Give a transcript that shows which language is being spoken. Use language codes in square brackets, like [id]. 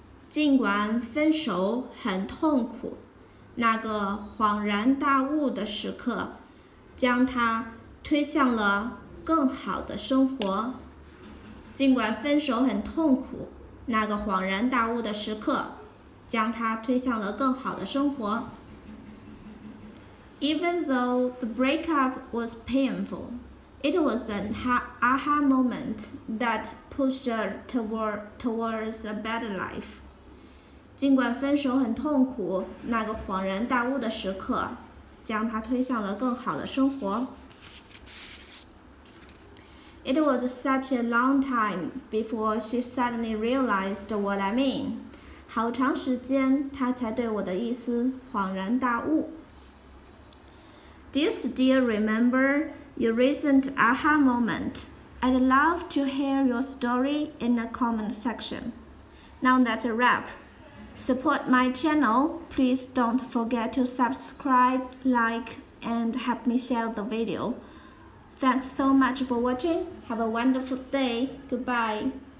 [zh] 尽管分手很痛苦，那个恍然大悟的时刻，将他推向了更好的生活。尽管分手很痛苦，那个恍然大悟的时刻，将他推向了更好的生活。 [en] Even though the breakup was painful, it was an aha moment that pushed her towards a better life. [zh] 尽管分手很痛苦，那个恍然大悟的时刻，将她推向了更好的生活。 [en] It was such a long time before she suddenly realized what I mean. [zh] 好长时间，她才对我的意思恍然大悟。 [en] Do you still remember your recent aha moment? I'd love to hear your story in the comment section. Now that's a wrap. Support my channel. Please don't forget to subscribe, like, and help me share the video. Thanks so much for watching. Have a wonderful day. Goodbye.